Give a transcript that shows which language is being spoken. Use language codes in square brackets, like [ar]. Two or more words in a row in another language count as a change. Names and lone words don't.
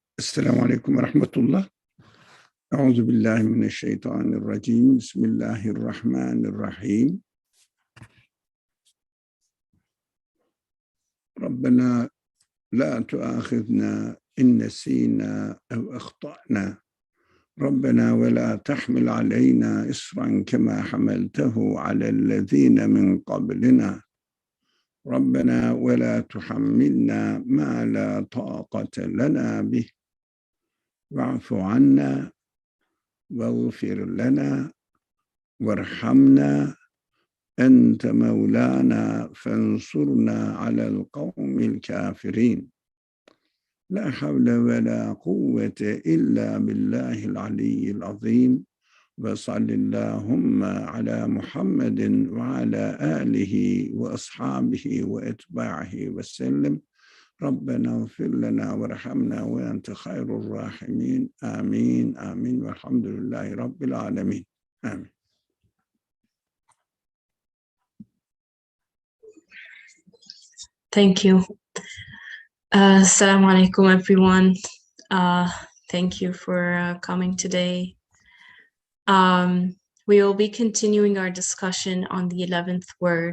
[ar] السلام عليكم ورحمة الله. أعوذ بالله من الشيطان الرجيم. بسم الله الرحمن الرحيم. ربنا لا تؤاخذنا إن نسينا أو أخطأنا. ربنا ولا تحمل علينا إصرا كما حملته على الذين من قبلنا. ربنا ولا تحملنا ما لا طاقة لنا به. واعف عنا واغفر لنا وارحمنا أنت مولانا فانصرنا على القوم الكافرين لا حول ولا قوة إلا بالله العلي العظيم وصل اللهم على محمد وعلى آله وأصحابه وأتباعه وسلم ربنا اغفر لنا وارحمنا وأنت خير الراحمين آمين آمين والحمد لله رب العالمين آمين. [en] Thank you. [ar] السلام عليكم, [en] everyone. Thank you for coming today. We will be continuing our discussion on the 11th word.